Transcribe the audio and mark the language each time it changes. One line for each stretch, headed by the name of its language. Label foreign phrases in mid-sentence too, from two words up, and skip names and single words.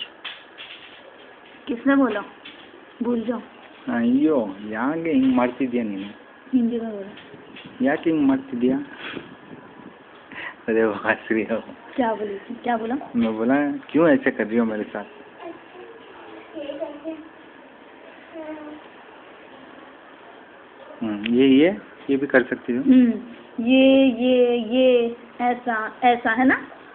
Hindi: किसने बोला? भूल जाओ।
Kannada: अयो ಯಾಕೆ ಹಿಂಗೆ ಮಾಡ್ತಿದ್ಯಾ ನೀನು?
Hindi: हिंदी में बोला।
Kannada: ಯಾಕೆ ಹಿಂಗೆ ಮಾಡ್ತಿದ್ಯಾ?
Hindi: अरे हंस रही हो। क्या बोली थी? क्या बोला? मैं बोला क्यों ऐसे कर रही हो मेरे साथ? ये भी कर सकती हो। ये ऐसा ऐसा है ना?